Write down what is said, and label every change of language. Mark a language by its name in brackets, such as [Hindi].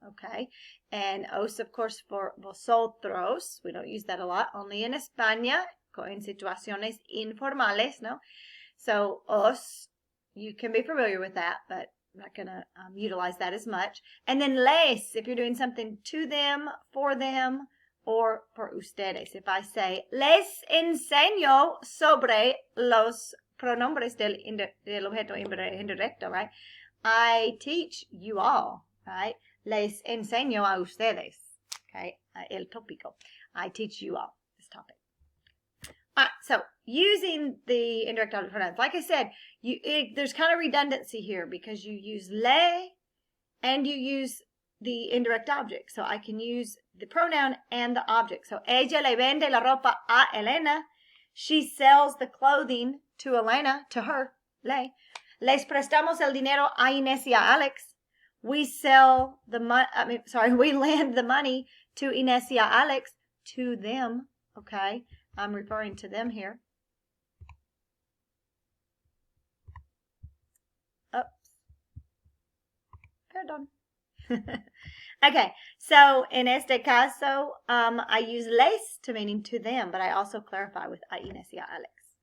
[English] Okay. And os, of course, for vosotros. We don't use that a lot. Only in [Spanish] España, en situaciones informales, no? [English] So os, you can be familiar with that, but I'm not going to utilize that as much. And then les, if you're doing something to them, or for ustedes. If I say, [Spanish] les enseño sobre los pronombres del objeto indirecto, right? [English] I teach you all, right? [Spanish] Les enseño a ustedes, [English] okay? [Spanish] El tópico. [English] I teach you all this topic. All right, so using the indirect object pronouns, like I said, there's kind of redundancy here because you use le and you use the indirect object. So I can use the pronoun and the object. So [Spanish] ella le vende la ropa a Elena. [English] She sells the clothing to Elena, to her, le. [Spanish] Les prestamos el dinero a Inés y a Alex. [English] We lend the money to Inés [Spanish] y a [English] Alex, to them, okay? I'm referring to them here. Oops. [Spanish] Perdón. [English] Okay, so in [Spanish] este caso, [English] I use les to meaning to them, but I also clarify with [Spanish] a Inés y a Alex.